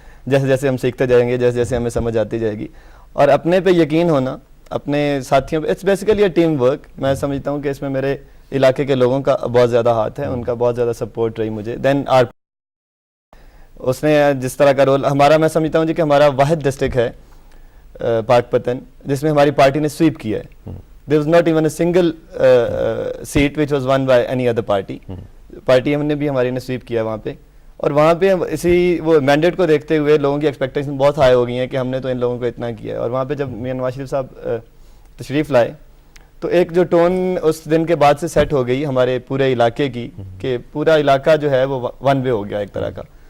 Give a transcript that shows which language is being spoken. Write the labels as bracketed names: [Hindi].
[Urdu] جیسے جیسے ہم سیکھتے جائیں گے، جیسے جیسے ہمیں سمجھ آتی جائے گی، اور اپنے پہ یقین ہونا، اپنے ساتھیوں پہ. [English] It's basically a team work. [Urdu] میں سمجھتا ہوں کہ اس میں میرے علاقے کے لوگوں کا بہت زیادہ ہاتھ ہے، ان کا بہت زیادہ سپورٹ رہی مجھے. دین اس نے جس طرح کا رول ہمارا، میں سمجھتا ہوں جی کہ ہمارا واحد ڈسٹرکٹ ہے پاک پتن جس میں ہماری پارٹی نے سویپ کیا ہے. [English] There was not even a single seat which was won by any other party. [Urdu] Party ہم نے بھی ہماری نے سویپ کیا وہاں پہ. اور وہاں پہ اسی وہ مینڈیٹ کو دیکھتے ہوئے لوگوں کی ایکسپیکٹیشن بہت ہائی ہو گئی ہیں کہ ہم نے تو ان لوگوں کو اتنا کیا ہے. اور وہاں پہ جب میاں نواز شریف صاحب تشریف لائے تو ایک جو ٹون اس دن کے بعد سے سیٹ ہو گئی ہمارے پورے علاقے کی کہ پورا علاقہ جو ہے وہ ون وے ہو گیا ایک طرح کا.